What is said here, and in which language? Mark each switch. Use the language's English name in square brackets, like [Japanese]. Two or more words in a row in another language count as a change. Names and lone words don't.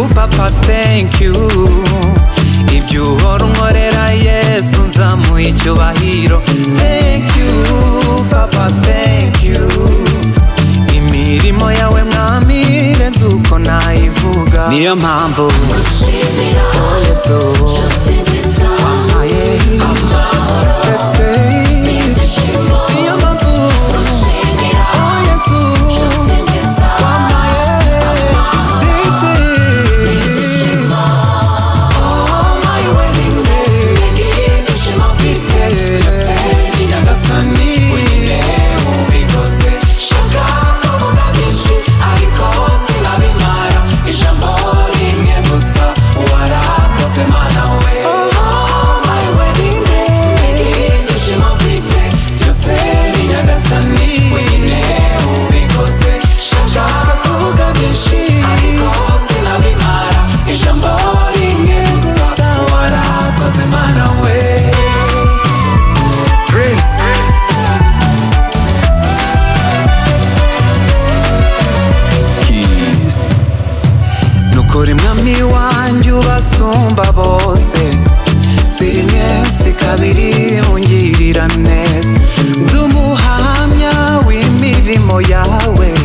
[Kinyarwanda] papa [English] thank you [Kinyarwanda] ibyo uhora unkorera Yesu nzamuha icyubahiro [English] thank you papa thank you [Kinyarwanda] imirimo yawe mwami irenze uko nayivuga niyo mpamvu ngushimira Yesu wampaye amahoro ndetse niyo mpamvu ngushimira Yesu wampaye ndetse [English] oh my wedding day [Kinyarwanda] ibyishimo mfite byose ni Nyagasani wenyine ubikoze shaka kuvuga byinshi ariko sinabimara ijambo rimwe gusa warakoze Mana we [English] oh my wedding day [Kinyarwanda] ibyishimo mfite byose ni Nyagasani wenyine ubikoze shaka kuvuga byinshi ariko sinabimara ijambo rimwe gusa warakoze Mana we nukuri mwami wanjye ubasumba bose si rimwe si kabiri ungirira neza ndi umuhamya w'imirimo yawe